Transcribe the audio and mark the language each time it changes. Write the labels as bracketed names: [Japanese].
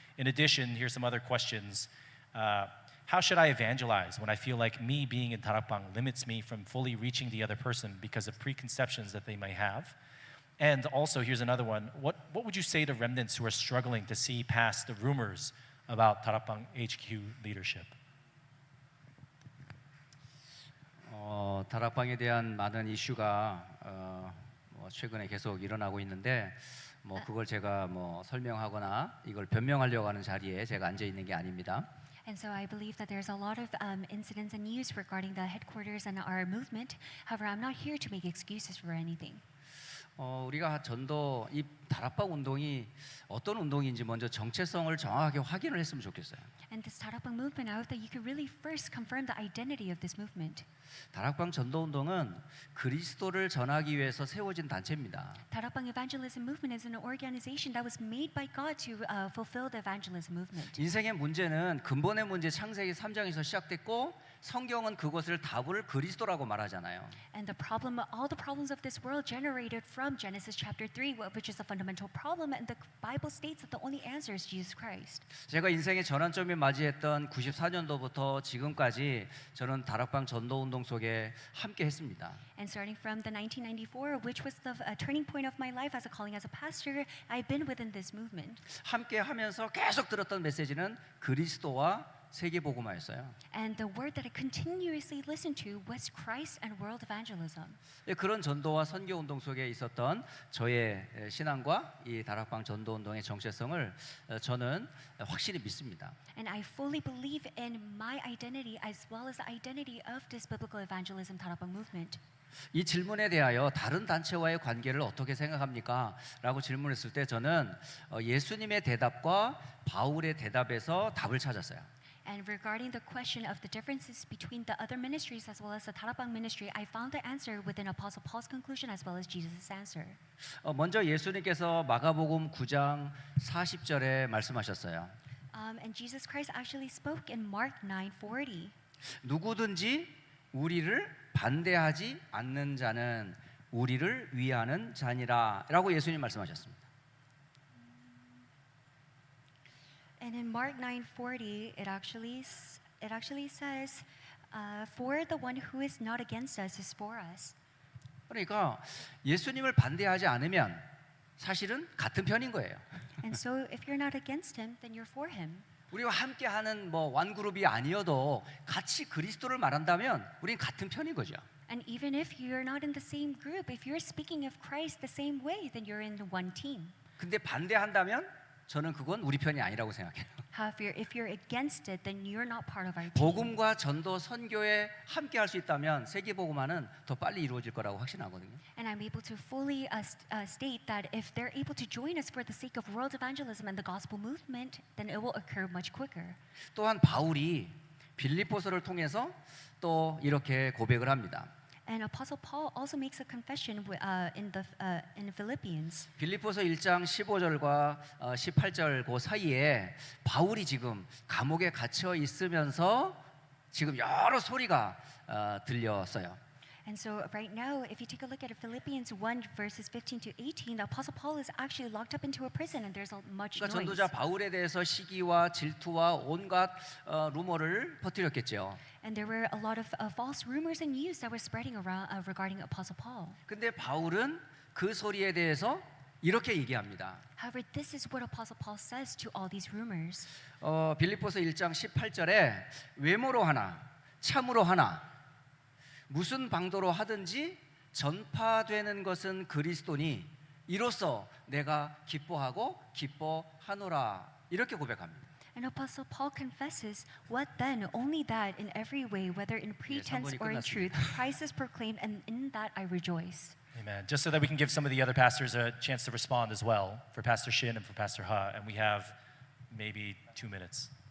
[English] In addition, here's some other questions. How should I evangelize when I feel like me being in Darakbang limits me from fully reaching the other person because of preconceptions that they may have? And also, here's another one. What would you say to remnants who are struggling to see past the rumors about Darakbang HQ leadership? [Korean] 다락방에 대한 많은 이슈가 최근에 계속 일어나고 있는데 그걸 제가 설명하거나 이걸 변명하려고 하는 자리에 제가 앉아 있는 게 아닙니다. [English] And so I believe that there's a lot of incidents and news regarding the headquarters and our movement. However, I'm not here to make excuses for anything. [Korean] 우리가 전도 이 다락방 운동이 어떤 운동인지 먼저 정체성을 정확하게 확인을 했으면 좋겠어요. [English] And this Darakbang movement, I hope that you could really first confirm the identity of this movement. [Korean] 다락방 전도 운동은 그리스도를 전하기 위해서 세워진 단체입니다. [English] Darakbang Evangelism Movement is an organization that was made by God to fulfill the evangelism movement. [Korean] 인생의 문제는 근본의 문제 창세기 3장에서 시작됐고 성경은 그것을 답을 그리스도라고 말하잖아요. [English] And the problem, all the problems of this world generated from Genesis chapter 3, which is a fundamental problem, and the Bible states that the only answer is Jesus Christ. [Korean] 제가 인생의 전환점이 맞이했던 94년도부터 지금까지 저는 다락방 전도 운동 속에 함께 했습니다. [English] And starting from the 1994, which was the turning point of my life as a calling as a pastor, I've been within this movement. [Korean] 함께 하면서 계속 들었던 메시지는 그리스도와 세계복음화였어요. [English] And the word that I continuously listened to was Christ and world evangelism. [Korean] 그런 전도와 선교 운동 속에 있었던 저의 신앙과 이 다락방 전도 운동의 정체성을 저는 확실히 믿습니다. [English] And I fully believe in my identity as well as the identity of this biblical evangelism Darakbang movement. [Korean] 이 질문에 대하여 다른 단체와의 관계를 어떻게 생각합니까? 라고 질문했을 때 저는 예수님의 대답과 바울의 대답에서 답을 찾았어요. [English] And regarding the question of the differences between the other ministries as well as the Darakbang ministry, I found the answer within Apostle Paul's conclusion as well as Jesus' answer. [Korean] 먼저 예수님께서 마가복음 9장 40절에 말씀하셨어요. [English] And Jesus Christ actually spoke in Mark 9:40. [Korean] 누구든지 우리를 반대하지 않는 자는 우리를 위하는 자니라라고 예수님 말씀하셨습니다. [English] And in Mark 9:40, it actually says, "For the one who is not against us is for us." [Korean] 그러니까 예수님을 반대하지 않으면 사실은 같은 편인 거예요. [English] And so, if you're not against him, then you're for him. [Korean] 우리와 함께하는 완그룹이 아니어도 같이 그리스도를 말한다면 우리는 같은 편인 거죠. [English] And even if you're not in the same group, if you're speaking of Christ the same way, then you're in one team. [Korean] 근데 반대한다면 저는 그건 우리 편이 아니라고 생각해요. [English] However, if you're against it, then you're not part of our team. [Korean] 복음과 전도 선교에 함께 할 수 있다면 세계 복음화는 더 빨리 이루어질 거라고 확신하거든요. [English] And I'm able to fully state that if they're able to join us for the sake of world evangelism and the gospel movement, then it will occur much quicker. [Korean] 또한 바울이 빌립보서를 통해서 또 이렇게 고백을 합니다. [English] And Apostle Paul also makes a confession in Philippians. [Korean] 빌립보서 1장 15절과 18절 그 사이에 바울이 지금 감옥에 갇혀 있으면서 지금 여러 소리가 들렸어요. [English] And so right now, if you take a look at Philippians 1 verses 15 to 18, the Apostle Paul is actually locked up into a prison, and there's much [Korean] 그러니까 [English] noise. [Korean] 전도자 바울에 대해서 시기와 질투와 온갖 루머를 퍼뜨렸겠죠. [English] And there were a lot of false rumors and news that were spreading around regarding Apostle Paul. [Korean] 근데 바울은 그 소리에 대해서 이렇게 얘기합니다. [English] However, this is what Apostle Paul says to all these rumors. [Korean] 빌립보서 1장 18절에 외모로 하나 참으로 하나 무슨 방도로 하든지 전파되는 것은 그리스도니 이로써 내가 기뻐하고 기뻐하노라 이렇게 고백합니다. [English] And Apostle Paul confesses, "What then? Only that in every way, whether in pretense or in truth, Christ is proclaimed, and in that I rejoice." Amen. Just so that we can give some of the other pastors a chance to respond as well, for Pastor Shin and for Pastor Ha, and we have maybe 2 minutes.